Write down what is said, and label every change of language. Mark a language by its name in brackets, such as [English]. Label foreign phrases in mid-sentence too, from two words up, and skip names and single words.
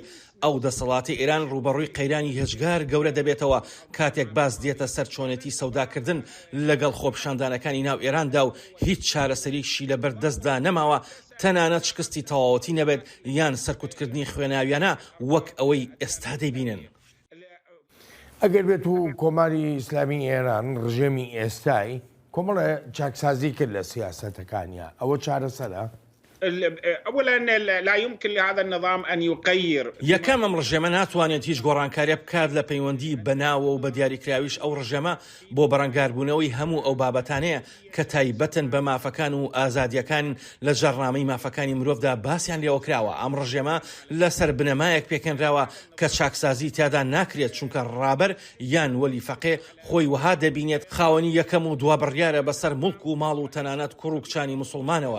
[Central Kurdish] ئەو دەسەڵاتی ئێران ڕوبەڕووی قەیرانی هێچگار گەورە دەبێتەوە کاتێک باس دێتە سەر چۆنێتی سەوداکردن لەگەڵ خۆپیشاندانەکانی ناو ئێراندا و هیچ چارەسەریشی لەبەر دەستدا نەماوە، تەنانەت شکستی تەواوەتی نەبێت یان سەرکوتکردنی خوێناویانە وەک ئەوەی ئێستا دەیبینن. ئەگەر بێت و کۆماری ئیسلامی ئێران ڕژێمی ئێستای کۆمەڵە چاکسازی کرد لە سیاسەتەکانیە، ئەوە چارەسەرە؟ [Arabic] أولا لا يمكن لهذا النظام أن يغير. [Central Kurdish] یەکەم ئەم ڕژێمە ناتوانێت هیچ گۆڕانکاریە بکات لە پەیوەندی بەناوە و بە دیاریکراویش ئەو ڕژێمە بۆ بەڕەنگاربوونەوەی هەموو ئەو بابەتانەیە کە تایبەتن بە مافەکان و ئازادیەکان لە ژەڕنامەی مافەکانی مرۆڤدا باسییان لێوە کراوە. ئەم ڕژێمە لەسەر بنەمایەک پێکەنراوە کە چاکسازی تیادا ناکرێت، چونکە ڕابەر یان وەلی فەقێ خۆی وها دەبینێت خاوەنی یەکەم و دوا بڕیارە بەسەر مڵک و ماڵ و تەنانەت کوڕ و کچانی موسڵمانەوە.